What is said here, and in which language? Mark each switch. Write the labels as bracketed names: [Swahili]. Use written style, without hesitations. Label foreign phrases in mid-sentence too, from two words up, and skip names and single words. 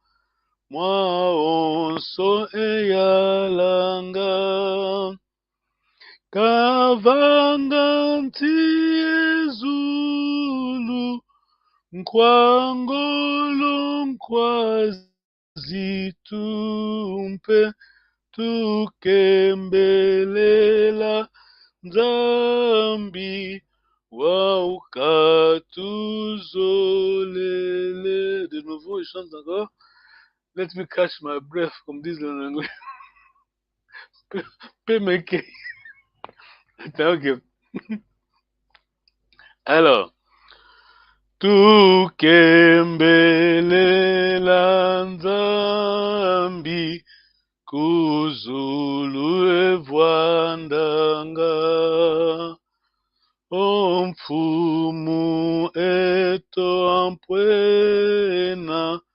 [Kongo] mwaonso eyalanga kavanga nti ezulu nkwangolo nkwazitumpe tukembelela Nzambi waukatuzolele. [French] De nouveau, il chante encore. [English] Let me catch my breath, [French] comme disent les Anglais. Pemeke. Attends, ok. Alors, [Kongo] tukembelela nzambi kuzulu evwandanga omfumu eto ampwena